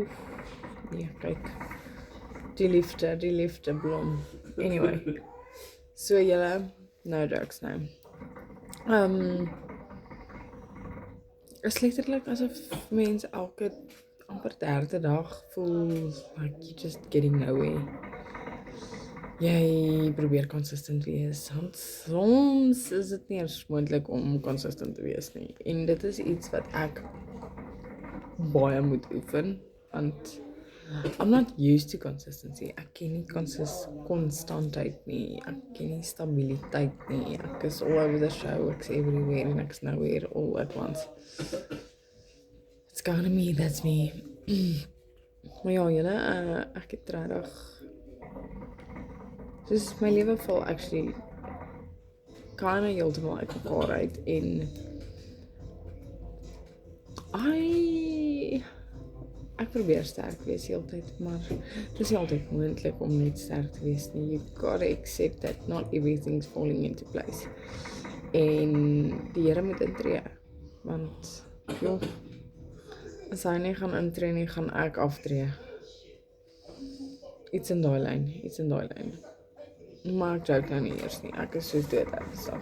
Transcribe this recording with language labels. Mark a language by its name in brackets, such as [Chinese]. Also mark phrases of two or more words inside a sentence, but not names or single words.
[Afrikaans] Nee, kyk. Die liefde blom. Anyway. So julle, [English] no jokes [Afrikaans] nou. Is letterlik asof mens elke amper derde dag voel [English] like you just getting nowhere. [Afrikaans] Jy probeer consistent wees, want soms is dit nie eens moontlik om consistent te wees nie. En dit is iets wat ek baie moet oefen, want [English] I'm not used to consistency. [Afrikaans] Ek ken nie konstantheid nie, ek ken nie stabiliteit nie. Ek is [English] all over the show, ek's everywhere [Afrikaans] en ek's [English] nowhere all at once. It's kinda me, that's me. [Afrikaans] Maar ja, julle, ek het regtig soos my lewe val [English] actually kinda [Afrikaans] heeltemal uit mekaar uit en ek probeer sterk wees heeltyd, maar dit is nie altyd moontlik om net sterk te wees nie. [English] You gotta accept that not everything's falling into place. [Afrikaans] En die Here moet intree, want joh, as hy nie gaan intree nie, gaan ek aftree. Iets in daai lyn. Maar ek joke nou nie eers nie. Ek is soos dood ernstig.